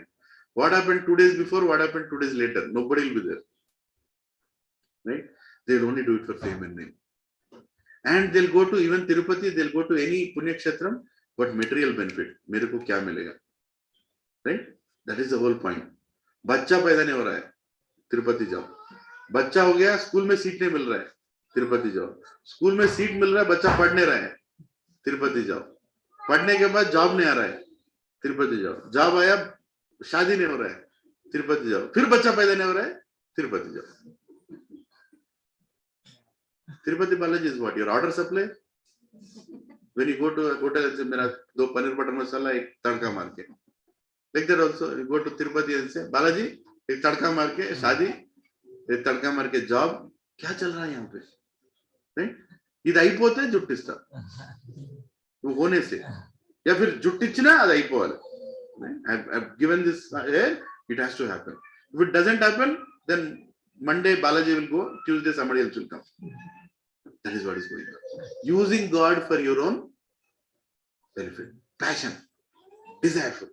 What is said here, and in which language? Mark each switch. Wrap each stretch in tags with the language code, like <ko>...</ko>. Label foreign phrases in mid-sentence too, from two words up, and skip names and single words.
<en>What happened 2 days before? What happened 2 days later? Nobody will be there. Right? They'll only do it for fame and name. And they'll go to even Tirupati, they'll go to any</en> <te>పుణ్య క్షేత్రం,</te> <en>but material benefit.</en> <hi>मेरे को क्या मिलेगा?</hi> <en>Right? That is the whole point.</en> <hi>बच्चा पैदा नहीं हो रहा है. तिरुपति जाओ. बच्चा हो गया, स्कूल में सीट नहीं मिल रहा है, तिरुपति जाओ. स्कूल में सीट मिल रहा है, बच्चा पढ़ नहीं रहा है, तिरुपति जाओ. पढ़ने के बाद जॉब नहीं आ रहा है, तिरुपति जाओ. जॉब आया, शादी नहीं हो रहा है, तिरुपति जाओ. फिर बच्चा पैदा नहीं हो रहा है, तिरुपति जाओ.</hi> <en>Tirupati Balaji is what? Your order supply? When you go to a hotel and say,</en> <hi>"मेरा दो पनीर बटर मसाला, एक तड़का मार के."</hi> <en>Like that also, you go to Tirupati and say, "Balaji,</en> <hi>एक तड़का मार के, शादी, एक तड़का मार के जॉब." क्या चल रहा है यहाँ पे? नहीं,</hi> <te>ఇది అయిపోతే జుట్టిస్తా నువ్వు</te> <hi>होनेसे या फिर</hi> <te>జుట్టిచ్చినా అది అయిపోవాలి.</te> <en>I've given this here, it has to happen. If it doesn't happen, then Monday Balaji will go, Tuesday somebody else will come. That is what is going on. Using God for your own benefit. Passion, desireful.</en>